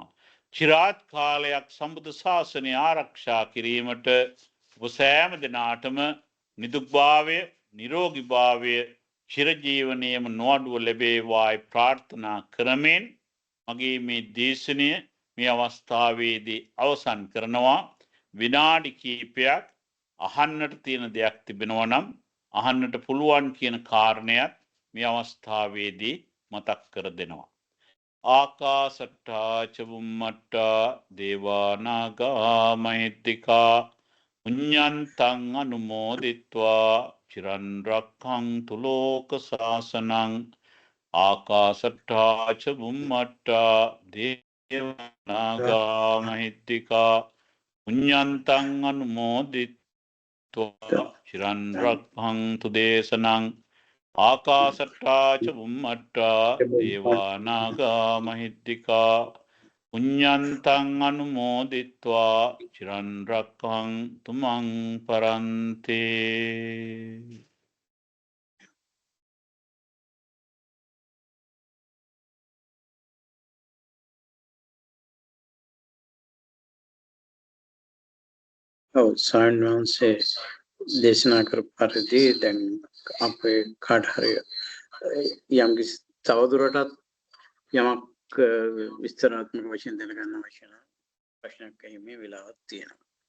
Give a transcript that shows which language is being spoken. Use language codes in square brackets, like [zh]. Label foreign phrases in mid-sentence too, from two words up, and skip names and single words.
[si] චිරාත් කාලයක් සම්බුද්ධ ශාසනය ආරක්ෂා කිරීමට ඔබ සෑම දෙනාටම නිදුක්භාවය නිරෝගීභාවය චිරජීවනයේම නොඅඩුව ලැබේවායි ප්‍රාර්ථනා කරමින් මගේ මේ දේශනය මේ අවස්ථාවේදී අවසන් කරනවා. විනාඩි කිහිපයක් අහන්නට තියෙන දෙයක් තිබෙනවා නම් අහන්නට පුළුවන් කියන කාරණයක් මේ අවස්ථාවේදී මතක් කර දෙනවා. [pi] ආකාසට්ටා චුම්මට්ටා දේවා නාග මහිද්దికා පුඤ්ඤන්තං අනුමෝදිත්වා චිරන් රක්ඛන්තු ලෝක සාසනං ආකාසට්ටා චුම්මට්ටා දේවා නාග මහිද්దికා පුඤ්ඤන්තං අනුමෝදිත්වා චිරන් රක්ඛන්තු දේශනං ආකාසට්ටා චුම්මට්ටා දේවා නාග මහිද්దికා පුඤ්ඤන්තං අනුමෝදිත්වා චිරන් රක්ඛන්තු මං පරන්තේ. [si] සාන්වන්සේ දේශනා කර පරිදි දැන් අපේ කාට හරි යම් කිසි තවදුරටත් යමක් විස්තරාත්මක වශයෙන් දැනගන්න අවශ්‍ය නම් ප්‍රශ්නයක් ඇහිීමේ වෙලාවක් තියෙනවා.